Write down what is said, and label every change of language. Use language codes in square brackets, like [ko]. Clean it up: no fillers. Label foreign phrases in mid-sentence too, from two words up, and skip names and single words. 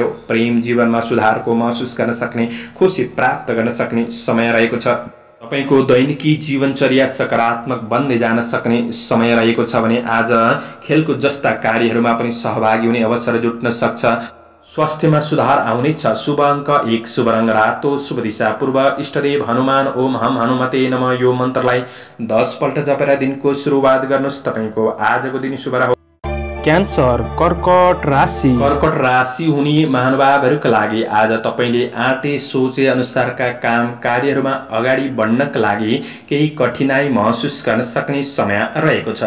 [ne] प्रेम जीवनमा सुधारको महसुस गर्न सक्ने, खुसी प्राप्त गर्न सक्ने समय रहेको छ। तपाईको दैनिकी जीवनचर्या सकारात्मक बन्दै जान सक्ने समय रहेको छ भने आज खेलकुद जस्ता कार्यहरूमा पनि सहभागी हुने अवसर जुट्न सक्छ। स्वास्थ्यमा सुधार आउनेछ। शुभ अङ्क 1, शुभ रङ रातो, शुभ दिशा पूर्व, इष्टदेव हनुमान [sa] ओम हम हनुमते नमः [ne] यो मन्त्रलाई 10 पल्ट जपेर दिनको सुरुवात गर्नुहोस्। तपाईको आजको दिन शुभ रह्यो। क्यान्सर कर्कट राशि। कर्कट राशि हुने महानुभावहरूका लागि आज तपाईँले आँटे सोचे अनुसारका काम कार्यहरूमा अगाडि बढ्नका लागि केही कठिनाई महसुस गर्न सक्ने समय रहेको छ।